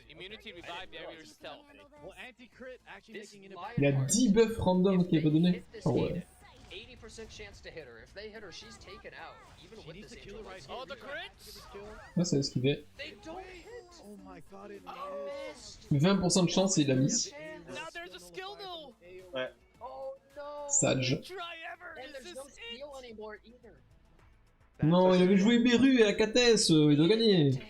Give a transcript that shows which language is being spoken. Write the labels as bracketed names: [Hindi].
[English] Immunity, revive, barrier, stealth. Well, anti-crit actually making it. [French] Il y a 10 buffs random qui est pas donné. Oh ouais. [English] 80% chance to hit her. If they hit her, she's taken out. Even with this angel. Oh, the crits! [French] Ouais, c'est ce qu'il fait. [English] They don't hit. Oh my god, it missed. [French] 20% de chance et il a mis. [English] Now there's a skill though. [French] Ouais. [English] Oh no. Sage. Try ever. And there's no skill anymore either. [French] Non, il avait joué Meru et Akates, il doit gagner.